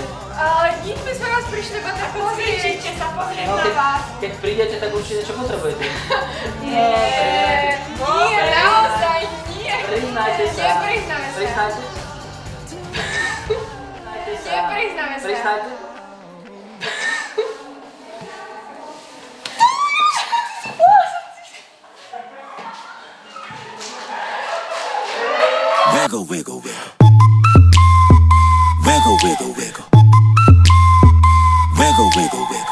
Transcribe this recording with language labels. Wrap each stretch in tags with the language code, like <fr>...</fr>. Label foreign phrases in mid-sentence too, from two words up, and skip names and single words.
<sk>Nič my sme vás prišli iba tak pozrieť, sa pozrieť No, na vás. keď prídete, tak určite čo potrebujete? Nie, naozaj nie. Priznajte sa. Nepriznáme sa. Priznajte? Nepriznáme sa. Priznajte?</sk> <en>Wiggle, wiggle, wiggle. Wiggle, wiggle, wiggle. Wiggle, wiggle, wiggle.</en>